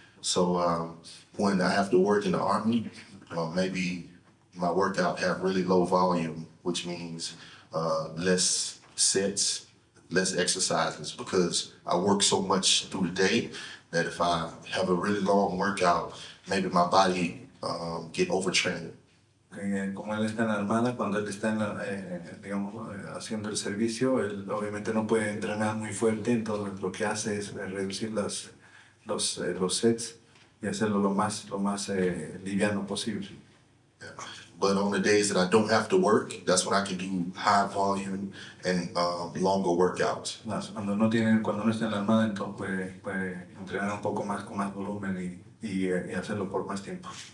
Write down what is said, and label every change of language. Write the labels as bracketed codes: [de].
[en] So when I have to work in the Army, maybe my workout have really low volume, which means less sets, less exercises, because I work so much through the day that if I have a really long workout, maybe my body get overtrained. [es] Como él está en la Armada, cuando él está digamos, haciendo el servicio, él obviamente no puede entrenar muy fuerte, entonces lo que hace es reducir los sets y hacerlo lo más liviano posible. [en] Yeah. But on the days that I don't have to work, that's when I can do high volume and longer workouts. [es] Cuando no está en la Armada, entonces puede entrenar un poco más con más volumen y hacerlo por más tiempo.